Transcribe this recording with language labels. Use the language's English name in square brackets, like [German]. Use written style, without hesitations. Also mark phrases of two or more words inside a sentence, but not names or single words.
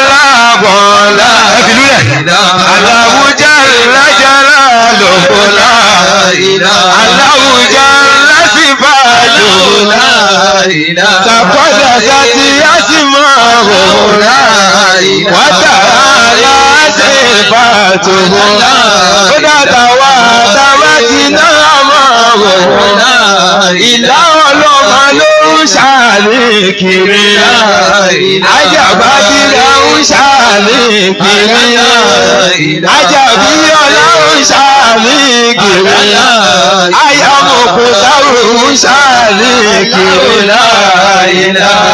[Arabic] لا إله الله جل جلاله لا إله الله جل صفاته لا إله تقدست أسماؤه لا إله و تعالى صفاته لا إله تواتينا أماه لا إله [Yoruba] ọlọ́mọ ló ń ṣàlékiri Àjàbádí ló ń ṣàlékiri Àjàbí ọlá ń ṣàlékiri Ayọ̀mọ̀kútàrù ń ṣàlékiri láìlá